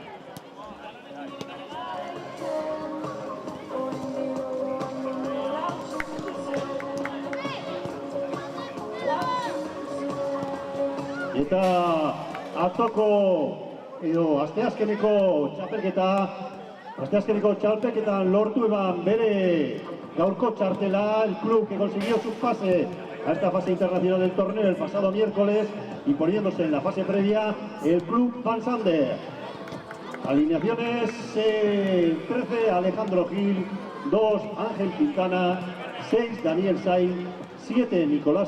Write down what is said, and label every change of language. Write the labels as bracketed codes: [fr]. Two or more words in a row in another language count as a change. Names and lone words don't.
[eu] Eta atzoko edo asteazkeneko txapelketan lortu eban bere gaurko txartela [es] el club que consiguió su pase a esta fase internacional del torneo el pasado miércoles y poniéndose en la fase previa el club Van Sander. Alineaciones: 13 Alejandro Gil, 2 Ángel Quintana, 6 Daniel Sainz, 7 Nicolás